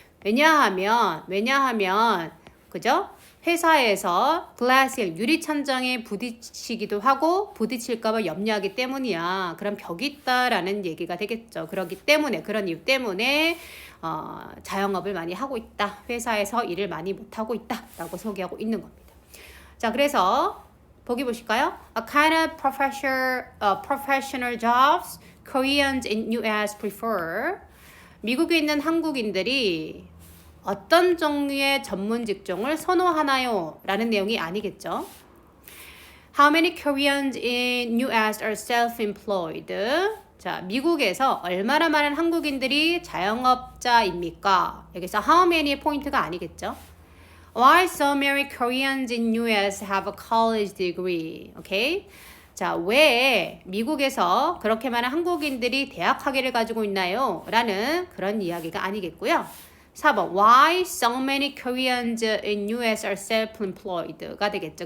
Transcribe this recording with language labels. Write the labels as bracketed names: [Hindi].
[Korean] 왜냐하면, 그죠? 회사에서 글라스 유리천장에 부딪히기도 하고 부딪힐까봐 염려하기 때문이야. 그럼 벽이 있다라는 얘기가 되겠죠. 그런 이유 때문에 자영업을 많이 하고 있다. 회사에서 일을 많이 못하고 있다라고 소개하고 있는 겁니다. 자, 그래서 보기 보실까요? [English] A kind of professional jobs Koreans in US prefer. [Korean] 미국에 있는 한국인들이 어떤 종류의 전문 직종을 선호하나요? 라는 내용이 아니겠죠. [English] How many Koreans in US are self-employed? [Korean] 자, 미국에서 얼마나 많은 한국인들이 자영업자입니까? 여기서 how many의 포인트가 아니겠죠. [English] Why so many Koreans in US have a college degree? [Korean] 오케이? 자, 왜 미국에서 그렇게 많은 한국인들이 대학 학위를 가지고 있나요? 라는 그런 이야기가 아니겠고요. [English] 4번 Why so many Koreans in US are self-employed가 [Korean] 되겠죠.